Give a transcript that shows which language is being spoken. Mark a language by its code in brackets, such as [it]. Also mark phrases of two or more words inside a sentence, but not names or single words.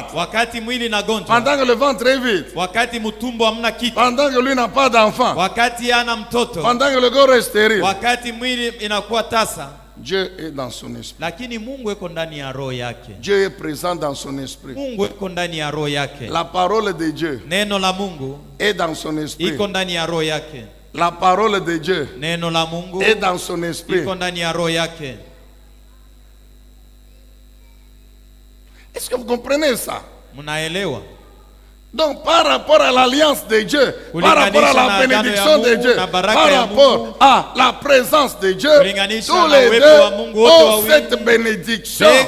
[sw] wakati mwili na gonjwa, [fr] pendant que le ventre est vide, [sw] wakati mutumbo hamna kitu, [fr] pendant que lui n'a pas d'enfant, [sw] wakati ana mtoto, [fr] pendant que le corps est stérile, [sw] wakati mwili inakuwa tasa, [fr] Dieu est dans son esprit. [sw] lakini Mungu eko ndani ya roho yake. [fr] Dieu est présent dans son esprit. [sw] Mungu eko ndani ya roho yake. [fr] La parole de Dieu [sw] Neno la Mungu [fr] est dans son esprit. [sw] iko ndani ya roho yake. [fr] La parole de Dieu [sw] Neno la Mungu [fr] est dans son esprit. [sw] iko ndani ya roho yake. [fr] Est-ce que vous comprenez ça? [sw] Mnaelewa? [fr] Donc par rapport à l'alliance de Dieu, par rapport à la bénédiction de Dieu, par rapport à la présence de Dieu, tous les deux ont cette bénédiction.